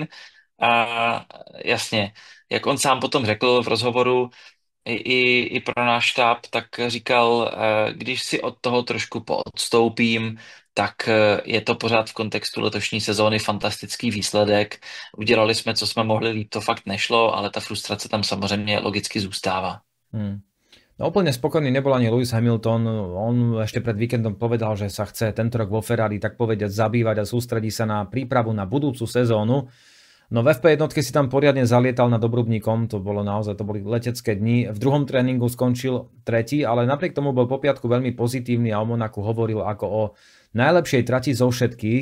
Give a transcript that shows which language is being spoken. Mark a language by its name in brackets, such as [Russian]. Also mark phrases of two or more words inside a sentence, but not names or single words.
[Czech] A jasně, jak on sám potom řekl v rozhovoru i pro náš štáb, tak říkal, když si od toho trošku poodstoupím, tak je to pořád v kontextu letošní sezóny fantastický výsledek. Udělali jsme, co jsme mohli, líp to fakt nešlo, ale ta frustrace tam samozřejmě logicky zůstává. [Slovak] No úplne spokojný nebol ani Lewis Hamilton. On ešte pred víkendom povedal, že sa chce tento rok vo Ferrari tak povedať zabývať a sústredí sa na prípravu na budúcu sezónu. No v FP1 si tam poriadne zalietal nad Obrubníkom, to boli letecké dni. V druhom tréningu skončil tretí, ale napriek tomu bol po piatku veľmi pozitívny a o Monaku hovoril ako o najlepšej trati zo všetkých.